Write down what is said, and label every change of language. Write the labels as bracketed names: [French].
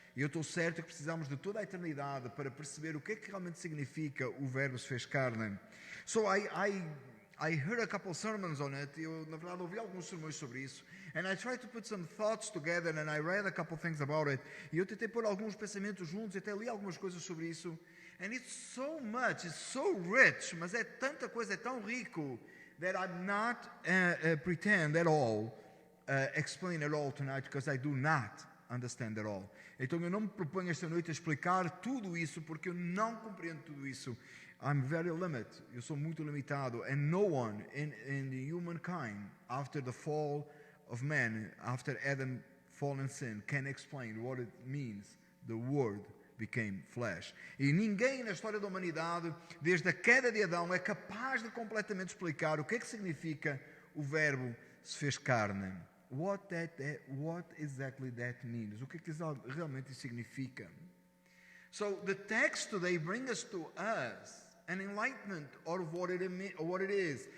[Portuguese] E eu estou certo que precisamos de toda a eternidade para perceber o que é que realmente significa o verbo se fez carne. [English] So I heard a couple sermons on it. [Portuguese] Eu, na verdade, ouvi alguns sermões sobre isso. [English] And I tried to put some thoughts together and I read a couple things about it. [Portuguese] E eu tentei pôr alguns pensamentos juntos e até li algumas coisas sobre isso. [English] And it's so much, it's so rich, [Portuguese] mas é tanta coisa, é tão rico, [English] that I'm not pretend at all, explain at all tonight, because I do not understand at all. [Portuguese] Então eu não me proponho esta noite a explicar tudo isso, porque eu não compreendo tudo isso. [English] I'm very limited. [Portuguese] Eu sou muito limitado. [English] And no one in the humankind, after the fall of man, after Adam fallen sin, can explain what it means, the word became flesh. [Portuguese] E ninguém na história da humanidade, desde a queda de Adão, é capaz de completamente explicar o que é que significa o verbo se fez carne. [English] What exactly that means? [Portuguese] O que é que realmente significa? [English] So the text today brings us to us an enlightenment of what it is.